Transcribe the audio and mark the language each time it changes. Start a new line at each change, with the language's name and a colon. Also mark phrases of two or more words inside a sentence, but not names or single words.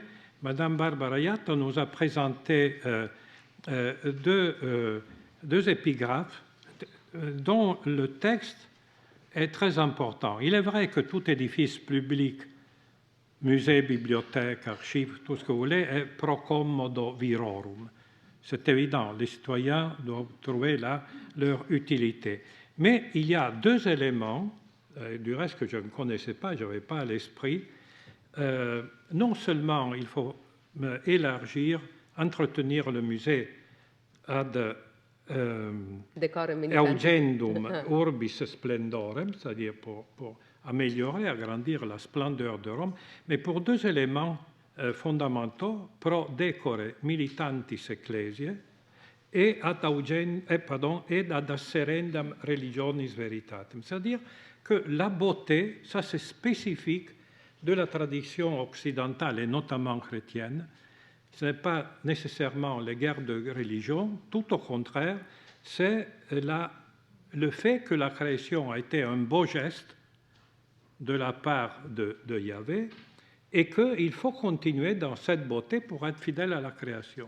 French: Madame Barbara Yatt nous a présenté deux épigraphes dont le texte est très important. Il est vrai que tout édifice public, musée, bibliothèque, archives, tout ce que vous voulez, est
Latin: pro commodo virorum.
French: C'est évident, les citoyens doivent trouver là leur utilité. Mais il y a deux éléments, du reste que je ne connaissais pas, je n'avais pas à l'esprit. Non seulement il faut élargir, entretenir le musée
Latin: ad eugendum urbis splendorem,
French: c'est-à-dire pour améliorer, agrandir la splendeur de Rome, mais pour deux éléments fondamentaux,
Latin: pro decore militantis ecclesiae et ad asserendam religionis veritatem,
French: c'est-à-dire que la beauté, ça c'est spécifique de la tradition occidentale et notamment chrétienne. Ce n'est pas nécessairement les guerres de religion, tout au contraire, c'est le fait que la création a été un beau geste de la part de Yahvé et qu'il faut continuer dans cette beauté pour être fidèle à la création.